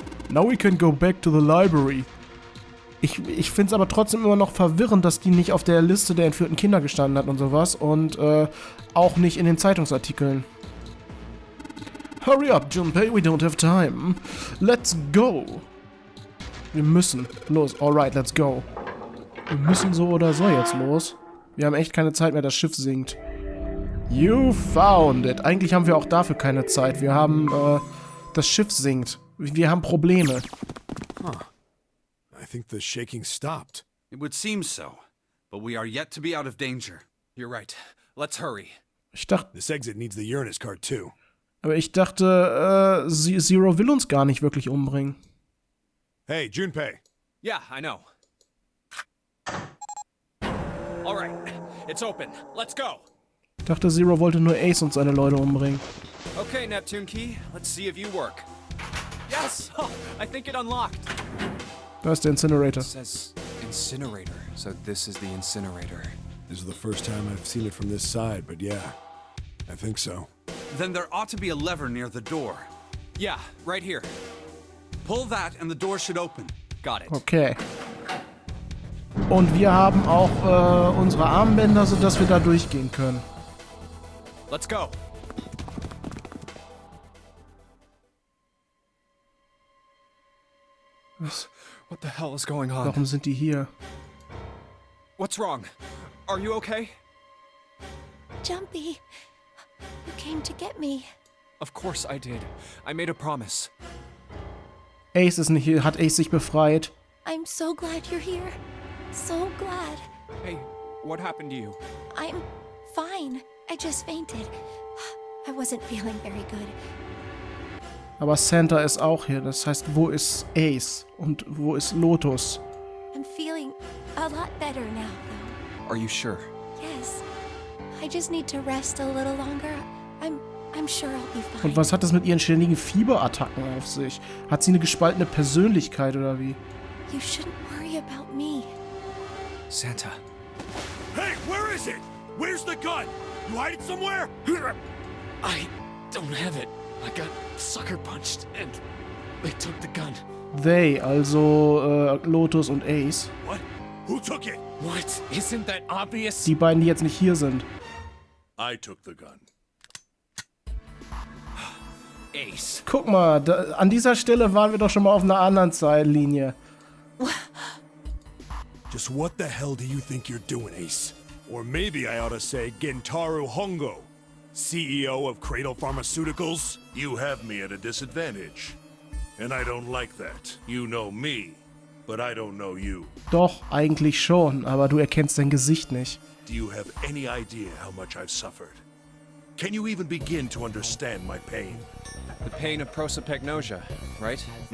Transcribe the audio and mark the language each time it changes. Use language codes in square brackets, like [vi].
[en] Now we can go back to the library. [de] Ich find's aber trotzdem immer noch verwirrend, dass die nicht auf der Liste der entführten Kinder gestanden hat und sowas. Und auch nicht in den Zeitungsartikeln. [en] Hurry up, Junpei, we don't have time. Let's go! [de] Wir müssen. Los, [en] alright, let's go. [de] Wir müssen so oder so jetzt los. Wir haben echt keine Zeit mehr, das Schiff sinkt. [en] You found it. [de] Eigentlich haben wir auch dafür keine Zeit. Wir haben, das Schiff sinkt. Wir haben Probleme. Huh. [en] I think the shaking stopped. It would seem so, but we are yet to be out of danger. You're right. Let's hurry. [de] Ich dachte... [en] This exit needs the Uranus card too. [de] Aber ich dachte, Zero will uns gar nicht wirklich umbringen. [en] Hey, Junpei. Yeah, I know. All right, it's open. Let's go. [de] Ich dachte, Zero wollte nur Ace und seine Leute umbringen. [en] Okay, Neptune Key, let's see if you work. Yes! Oh, I think it unlocked. [de] Da ist der Incinerator. [en] It says incinerator, so this is the incinerator. This is the first time I've seen it from this side, but yeah, I think so. Then there ought to be a lever near the door. Yeah, right here. Pull that and the door should open. Got it. Okay. [de] Und wir haben auch unsere Armbänder, sodass wir da durchgehen können. [en] Let's go. What the hell is going on? [de] Warum sind die hier? [en] What's wrong? Are you okay? Junpei, you came to get me. Of course I did. I made a promise. [de] Ace ist nicht hier. Hat Ace sich befreit? [en] I'm so glad you're here. So glad. Hey, what happened to you? I'm fine. I just fainted. I wasn't feeling very good. [de] Aber Santa ist auch hier. Das heißt, wo ist Ace? Und wo ist Lotus? [en] I'm feeling a lot better now, though. Are you sure? Yes. I just need to rest a little longer. I'm sure I'll be fine. [de] Und was hat das mit ihren ständigen Fieberattacken auf sich? Hat sie eine gespaltene Persönlichkeit oder wie? [en] You shouldn't worry about me. Santa. Hey, where is it? Where's the gun? You hide it somewhere? I don't have it. I got sucker punched and they took the gun. [de] They, also Lotus und Ace. [en] What? Who took it? What? Isn't that obvious? [de] Die beiden, die jetzt nicht hier sind. [en] I took the gun. Ace. [de] Guck mal, an dieser Stelle waren wir doch schon mal auf einer anderen Zeitlinie. [en] Just what the hell do you think you're doing, Ace? Or maybe I ought to say Gentaro Hongo, CEO of Cradle Pharmaceuticals? You have me at a disadvantage. And I don't like that. You know me, but I don't know you. [de] Doch, eigentlich schon, aber du erkennst dein Gesicht nicht. [en] Do you have any idea how much I've suffered? Can you even begin to understand my pain? The pain of prosopagnosia, right?